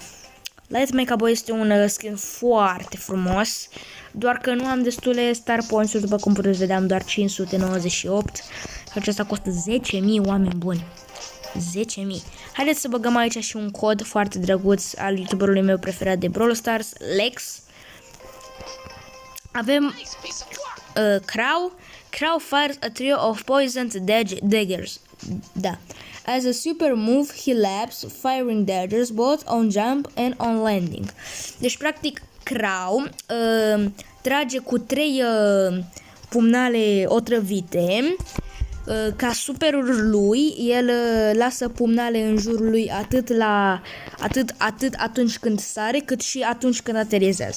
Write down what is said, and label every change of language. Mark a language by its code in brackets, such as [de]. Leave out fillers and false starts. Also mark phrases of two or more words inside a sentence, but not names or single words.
[ro] Light Mecha Bo este un skin foarte frumos, doar că nu am destule Star Points-uri, după cum puteți vedea, am doar 598. Acesta costă 10.000, oameni buni. 10.000. Haideți să băgăm aici și un cod foarte drăguț al youtuberului meu preferat de Brawl Stars, Lex. [en] Avem Crow fires a trio of poisoned daggers. [ro] Da. [en] As a super move, he laps, firing daggers both on jump and on landing. [ro] Deci, practic, Crow trage cu 3 pumnale otrăvite. Ca superul lui, el lasă pumnale în jurul lui atât atunci când sare, cât și atunci când aterizează.